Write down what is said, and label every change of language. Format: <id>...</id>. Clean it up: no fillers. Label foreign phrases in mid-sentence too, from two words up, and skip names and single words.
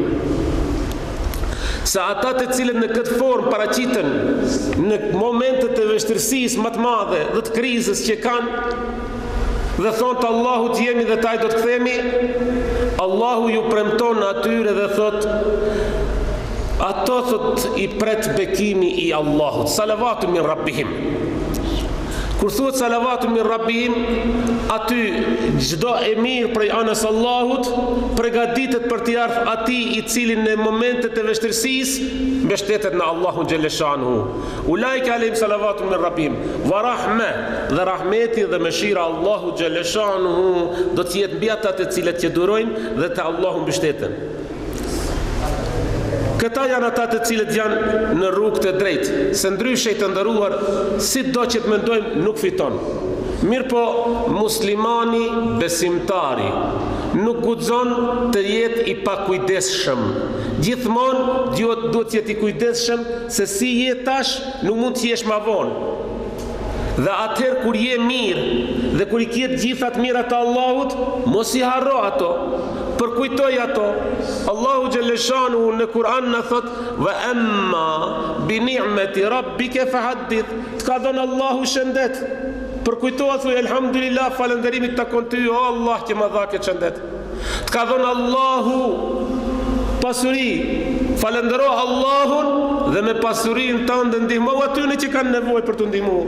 <sq>Se ata të cilët në këtë formë paraqiten në momentet e vështirësisë më të madhe dhe të krizës që kanë, dhe thonë të Allahut jemi dhe taj do të kthehemi, Allahu ju premton atyre dhe thot ato thot i pret bekimi i Allahut,</sq> <ar>صلوات من ربهم.</ar> <sq>Kur thuhet</sq> <ar>صلوات من ربهم,</ar> <sq>aty çdo e mirë prej anës Allahut përgatitet për t'i ardhur atij i cili në momentet e vështirësisë mbështetet në Allahun</sq> <ar>جل شأنه. أولئك عليهم صلوات من ربهم ورحمة,</ar> <sq>dhe rahmeti dhe mëshira Allahu</sq> <ar>جل شأنه</ar> <sq>do të jetë mbi ata të cilët që durojnë dhe te Allahu mbështeten. Këta janë ata të cilët janë në rrugë të drejtë, se ndryshe të nderuar, si do që të mendojmë nuk fiton. Mirë po, muslimani besimtari nuk guxon të jetë i pakujdesshëm. Gjithmonë duhet të jetë i kujdesshëm se si je tash nuk mund të jesh më vonë. Dhe atëherë kur je mirë dhe kur i ke gjitha të mirat të Allahut, mos i harro ato. Përkujtoj ato. Allahu</sq> <ar>جل شأنه</ar> <sq>në Kur'an na thot:</sq> <ar>"وأما بنعمة ربك فحدث."</ar> <sq>Të ka dhënë Allahu shëndet. Përkujtoa thuaj elhamdulillah, falënderimi takon ty o Allah që më dha këtë shëndet. Të ka dhënë Allahu pasuri. Falëndero Allahun dhe me pasurinë tënde ndihmo atyre që kanë nevojë për të ndihmuar.</sq>